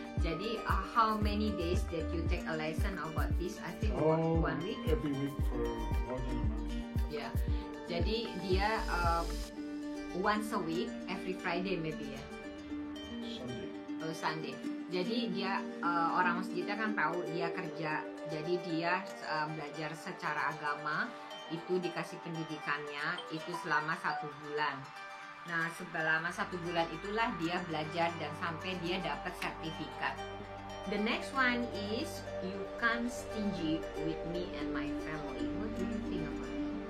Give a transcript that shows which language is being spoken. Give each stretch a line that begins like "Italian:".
Indonesian: Jadi
English: how many days that you take a lesson about this? I think one week. Every week for more than a month. Yeah.
Indonesian: Jadi dia
English: once a week, every Friday maybe
Indonesian: ya.
English: Sunday. Oh, Sunday.
Indonesian: Jadi dia orang masjidnya kan tahu dia kerja. Jadi dia belajar secara agama itu dikasih pendidikannya itu selama 1 bulan. Nah, selama 1 bulan itulah dia belajar dan sampai dia dapat sertifikat.
English: The next one is you can't stingy with me and my family. What do you think about it?